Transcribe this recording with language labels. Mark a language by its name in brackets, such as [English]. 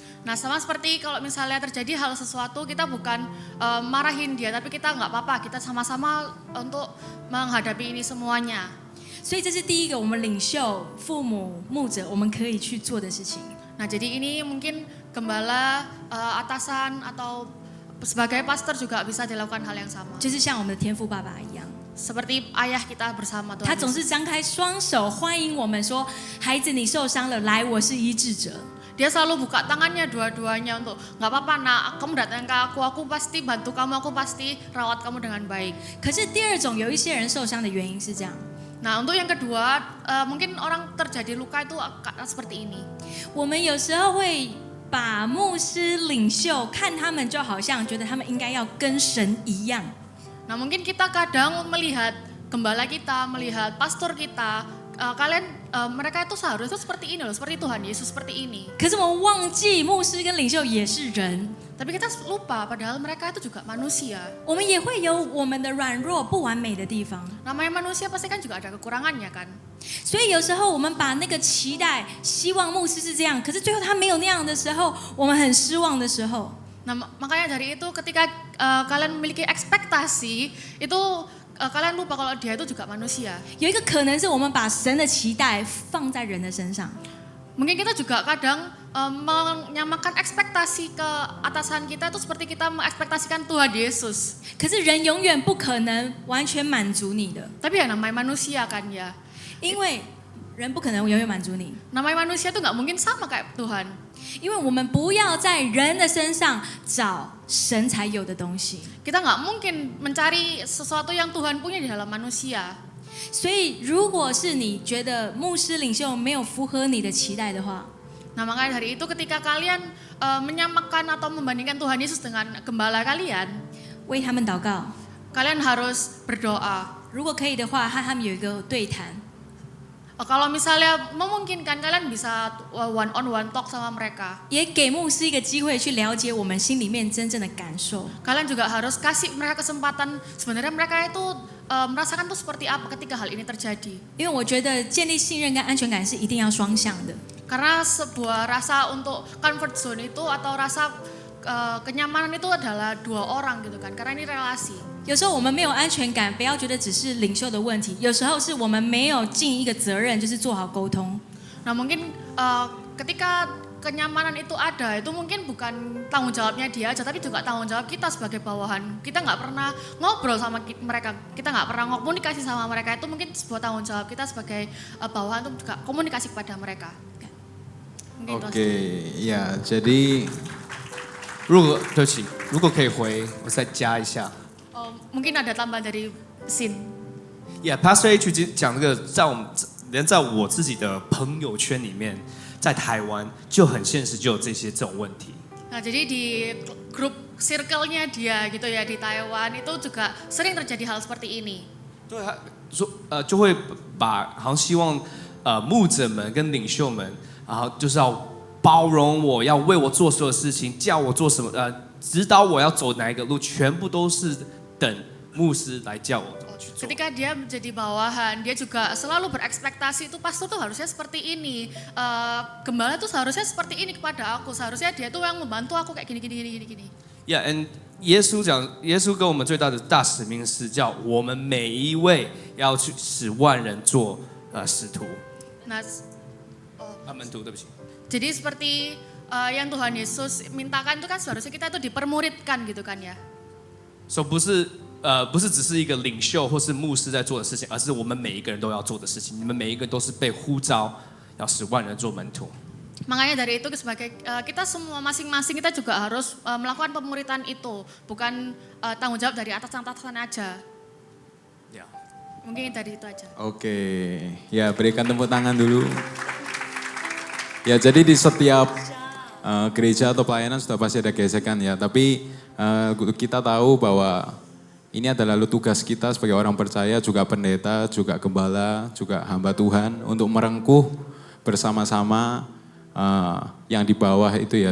[Indonesian] Nah, sama seperti kalau misalnya terjadi hal sesuatu, kita bukan marahin dia, tapi kita nggak apa-apa, kita sama-sama untuk menghadapi ini semuanya. [Chinese] 所以这是第一个，我们领袖、父母、牧者，我们可以去做的事情。 [Indonesian] Nah, jadi ini mungkin gembala, atasan atau sebagai pastor juga bisa dilakukan hal yang sama. [Chinese] 就是像我们的天父爸爸一样， [Indonesian] Seperti ayah kita bersama [Chinese] 他 [Indonesian] Tuhan [Chinese] 总是 [Indonesian] Yesus. [Chinese] 张开双手欢迎我们说：“孩子，你受伤了，来，我是医治者。” [Indonesian] Dia selalu buka tangannya dua-duanya untuk nggak apa-apa nak, kamu datang ke aku pasti bantu kamu, aku pasti rawat kamu dengan baik. [Chinese] 可是第二种，有一些人受伤的原因是这样： [Indonesian] Nah, untuk yang kedua, mungkin orang terjadi luka itu seperti ini. [Chinese] 我们有时候会把牧师、领袖看他们就好像觉得他们应该要跟神一样。 [Indonesian] Nah, mungkin kita kadang melihat gembala kita, melihat pastor kita, mereka itu seharusnya seperti ini loh, seperti Tuhan Yesus seperti ini. [Chinese] 可是我们忘记牧师跟领袖也是人， [Indonesian] Tapi kita lupa padahal mereka itu juga manusia. [Chinese] 我们也会有我们的软弱、不完美的地方。 [Indonesian] Namanya manusia pasti kan juga ada kekurangannya kan. [Chinese] 所以有时候我们把那个期待、希望牧师是这样，可是最后他没有那样的时候，我们很失望的时候， [Indonesian] Nah makanya dari itu ketika kalian memiliki ekspektasi itu kalian lupa kalau dia itu juga manusia. [Chinese] 有一个可能是我们把神的期待放在人的身上。 [Indonesian] Mungkin kita juga kadang menyamakan ekspektasi ke atasan kita itu seperti kita mengekspektasikan Tuhan Yesus. [Chinese] 可是人永远不可能完全满足你的， [Indonesian] Tapi ya namanya manusia kan ya. [Chinese] 因为人不可能永远满足你。 [Indonesian] Namanya manusia itu nggak mungkin sama kayak Tuhan. [Chinese] 因为我们不要在人的身上找神才有的东西。 [Indonesian] Kita nggak mungkin mencari sesuatu yang Tuhan punya di dalam manusia. [Chinese] 所以，如果是你觉得牧师领袖没有符合你的期待的话， [Indonesian] Nah makanya dari itu ketika kalian menyamakan atau membandingkan Tuhan Yesus dengan gembala kalian, [Chinese] 为他们祷告。 [Indonesian] kalian harus berdoa. [Chinese] 如果可以的话，和他们有一个对谈。 [Indonesian] Kalau misalnya memungkinkan kalian bisa [English] one on one talk [Indonesian] sama mereka. [Chinese] 也给牧师一个机会去了解我们心里面真正的感受。 [Indonesian] Kalian juga harus kasih mereka kesempatan sebenarnya mereka itu merasakan tuh seperti apa ketika hal ini terjadi. [Chinese] 因为我觉得建立信任跟安全感是一定要双向的。 [Indonesian] Karena sebuah rasa untuk comfort zone itu atau rasa kenyamanan itu adalah dua orang gitu kan. Karena ini relasi. [Chinese] 有时候我们没有安全感，不要觉得只是领袖的问题，有时候是我们没有尽一个责任，就是做好沟通。 [Indonesian] Nah mungkin ketika kenyamanan itu ada, itu mungkin bukan tanggung jawabnya dia aja, tapi juga tanggung jawab kita sebagai bawahan. Kita nggak pernah ngobrol sama mereka, kita nggak pernah komunikasi sama mereka. Itu mungkin sebuah tanggung jawab kita sebagai bawahan untuk juga komunikasi kepada mereka. Mungkin itu aja. Oke, ya jadi [Chinese] 对不起，如果可以回，我再加一下。 [Indonesian] Mungkin ada tambahan dari Sin. [Chinese] Pastor H 讲这个，连在我自己的朋友圈里面，在台湾就很现实，就有这种问题。 [Indonesian] Nah jadi di grup circle-nya dia gitu ya di Taiwan itu juga sering terjadi hal seperti ini. [Chinese] 对，就会把好像希望牧者们跟领袖们，然后就是要包容我，要为我做所有事情，叫我做什么，指导我要走哪一个路，全部都是等牧师来叫我去做。 [Indonesian] Ketika dia menjadi bawahan, dia juga selalu berekspektasi itu pastor tuh harusnya seperti ini, gembala tuh seharusnya seperti ini kepada aku, seharusnya dia tuh yang membantu aku kayak gini. [Chinese] and 耶稣跟我们最大的大使命是叫我们每一位要去使万人做使徒。 [Indonesian] Nah, [Chinese] 门徒，对不起。 [Indonesian] jadi seperti yang Tuhan Yesus mintakan itu kan seharusnya kita tuh dipermuridkan gitu kan ya. [Chinese] So 不是只是一个领袖或是牧师在做的事情，而是我们每一个人都要做的事情。你们每一个都是被呼召要使万人做门徒。 [Indonesian] Makanya dari itu sebagai kita semua masing-masing kita juga harus melakukan pemuridan itu, bukan tanggung jawab dari atasan-atasan aja. Ya. Mungkin dari itu aja. oke, ya berikan tepuk tangan dulu. Ya jadi di setiap gereja atau pelayanan sudah pasti ada gesekan ya, tapi kita tahu bahwa ini adalah tugas kita sebagai orang percaya, juga pendeta, juga gembala, juga hamba Tuhan untuk merengkuh bersama-sama yang di bawah itu ya.